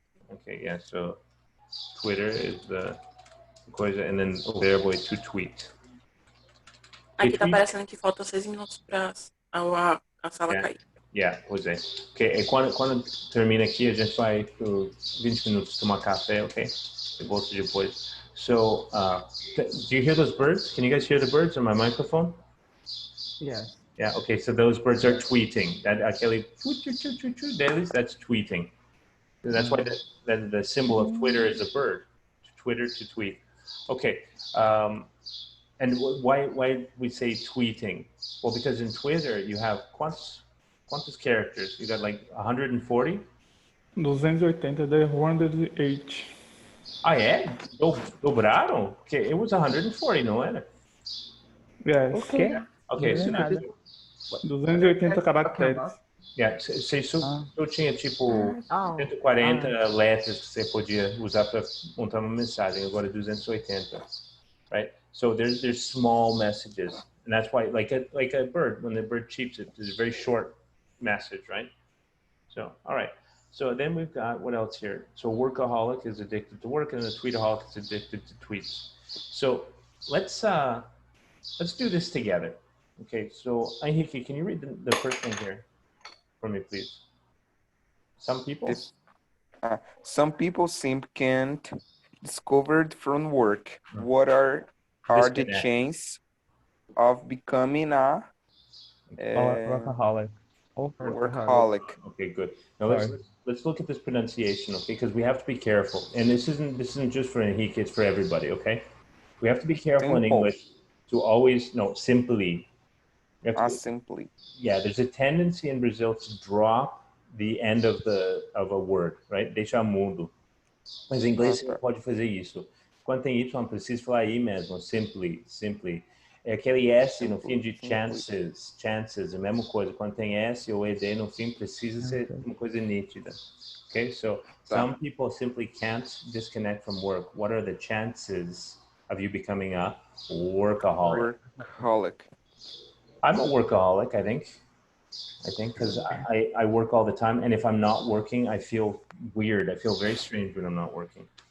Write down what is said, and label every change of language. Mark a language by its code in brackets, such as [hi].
[en] Okay, yeah, so Twitter is the coisa, and then [pt] o verbo é [en] to tweet. [pt] Aqui tá aparecendo que falta 6 minutos para a sala cair. Yeah, pois é. Okay, e quando termina aqui, a gente vai por 20 minutos tomar café, ok? Eu volto depois. [en] So, do you hear those birds? Can you guys hear the birds on my microphone? Yes. Yeah, okay, so those birds are tweeting. [pt] Aquele deles, [en] that's tweeting. And that's why the symbol of Twitter is a bird. Twitter to tweet. Okay, and why we say tweeting? Well, because in Twitter you have quantos characters? You got like 140? 280, they're 108. [pt] Ah, é? Dobraram? Okay, [en] it was 140, [pt] não era? [en] Yes. Okay, so [pt] 280 caracteres. Yeah, eu tinha tipo 140 letras que você podia usar para montar uma mensagem, agora 280, right? [en] So there's small messages, and that's why like a bird, when the bird cheeps, it's a very short message, right? So all right, so then we've got what else here? So workaholic is addicted to work, and the tweetaholic is addicted to tweets. So let's do this together. Okay, so Henrique, can you read the first thing here for me, please? Some people seem can't discovered from work. What are the chances of becoming a workaholic? Workaholic. Okay, good. Now let's look at this pronunciation, okay? Because we have to be careful, and this isn't just for Henrique; it's for everybody. Okay, we have to be careful in English to always simply. Simply. Yeah, there's a tendency in Brazil to drop the end of a word, right? [pt] Deixar mudo. Mas em inglês você não pode fazer isso. Quando tem Y, precisa falar I mesmo, simply. É aquele S no fim de chances, é a mesma coisa. Quando tem S ou ED no fim, precisa ser uma coisa nítida. Okay, so some people simply can't disconnect from work. What are the chances of you becoming a workaholic? I'm a workaholic, I think, because I work all the time, and if I'm not working, I feel weird. I feel very strange when I'm not working.